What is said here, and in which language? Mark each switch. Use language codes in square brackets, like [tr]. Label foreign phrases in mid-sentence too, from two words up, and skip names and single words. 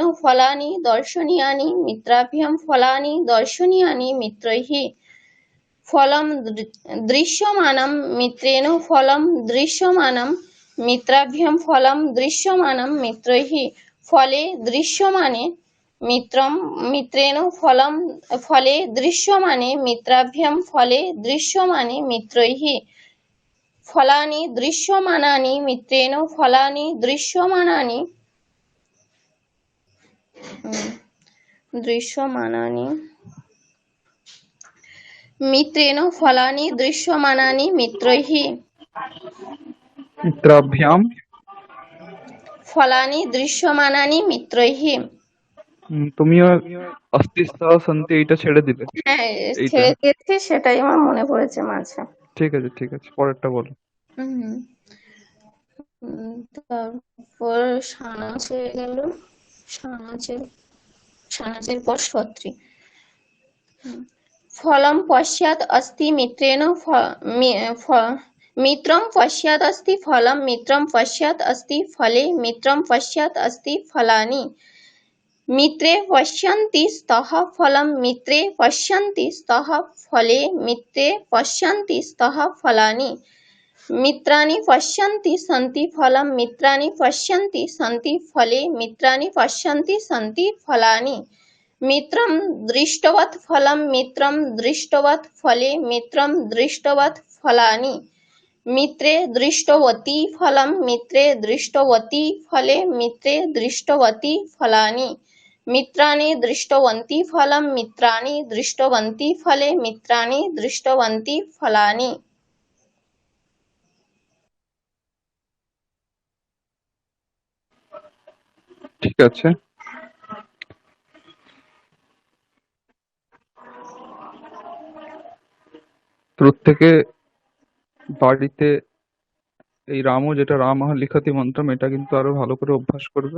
[sa] फलानि दर्शनीयानि मित्राभ्यां फलानि दर्शनीयानि मित्रैः फलं दृश्यमानं मित्रेण फलं दृश्यमानं मित्राभ्यां फलं दृश्यमानं मित्रैः फले दृश्यमाने মিত্রম মিত্রেণ ফলম ফলে দৃশ্যমানে মিত্রাভ্যাম ফলে দৃশ্যমানে মিত্রৈঃ ফলানি দৃশ্যমানানি মিত্রেণ ফলানি দৃশ্যমানানি দৃশ্যমানানি মিত্রেণ ফলানি দৃশ্যমানানি মিত্রৈঃ মিত্রাভ্যাম ফলানি দৃশ্যমানানি মিত্রৈঃ। [bn] তুমিও অস্তি সহ সন্তি এইটা ছেড়ে দিলে। হ্যাঁ, এইটা ছেড়ে দিয়েছি, সেটাই আমার মনে পড়েছে মাঝে। ঠিক আছে, ঠিক আছে, পরেরটা বলো। হুম। তারপর সানাজ হয়ে গেল, সানাজের সানাজের পর সত্রী। [sa] ফলম পশ্চাৎ अस्ति মিত্রেণ মিত্রম পশ্চাৎ अस्ति ফলম মিত্রম পশ্চাৎ अस्ति ফলে মিত্রম পশ্চাৎ अस्ति ফলানি মিত্রে পশ্যন্তি স্তঃ ফলম মিত্রে পশ্যন্তি স্তঃ ফলে মিত্রে পশ্যন্তি স্তঃ ফলানি মিত্রাণি পশ্যন্তি সন্তি ফলম মিত্রাণি পশ্যন্তি সন্তি ফলে মিত্রাণি পশ্যন্তি সন্তি ফলানি মিত্রম দৃষ্টবৎ ফলম মিত্রম দৃষ্টবৎ ফলে মিত্রম দৃষ্টবৎ ফলানি মিত্রে দৃষ্টবতী ফলম মিত্রে দৃষ্টবতী ফলে মিত্রে দৃষ্টবতী ফলানি মিত্রাণি দৃষ্টবন্তী ফলম মিত্রাণি দৃষ্টবন্তী ফলে মিত্রাণি দৃষ্টবন্তী ফলানি। [bn] ঠিক আছে, প্রত্যেকে বাড়িতে এই রামও যেটা [sa] রামঃ লিখতি মন্ত্রম, [bn] এটা কিন্তু আরো ভালো করে অভ্যাস করবে।